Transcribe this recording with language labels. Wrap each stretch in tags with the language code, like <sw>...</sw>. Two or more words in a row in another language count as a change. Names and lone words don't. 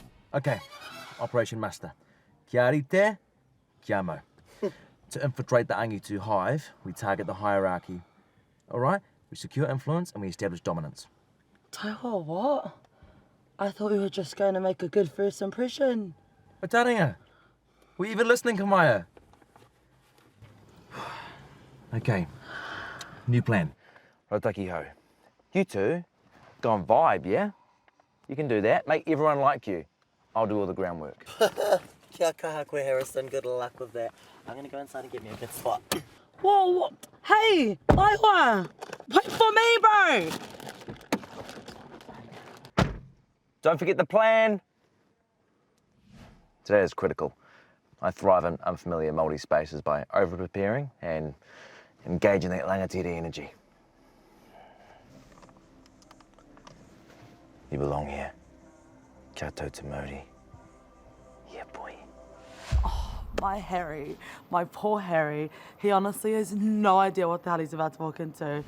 <en>Okay, Operation Master.</en> <mi>Kia rite, kia mau.</mi> <en>To infiltrate the Angitu hive, we target the hierarchy. All right? We secure influence and we establish dominance. Taiwa, what? I thought we were just going to make a good first impression. Otaringa, were you even listening, Kamaea? Okay, new plan.</en> <mi>Rotaki ho.</mi> <en>You two, go and vibe, yeah? You can do that. Make everyone like you. I'll do all the groundwork.</en> <mi>Kia kaha koe, Harrison.</mi> <en>Good luck with that. I'm going to go inside and get me a good spot. Whoa, what? Hey, Taiwa! Wait for me, bro! Don't forget the plan. Today is critical. I thrive in unfamiliar MāORI spaces by over-preparing and engaging that rangatira energy. You belong here.</en> <mi>Kia tau te Māori.</mi> <en>Yeah, boy. Oh, my Harry, my poor Harry. He honestly has no idea what the hell he's about to walk into.</en>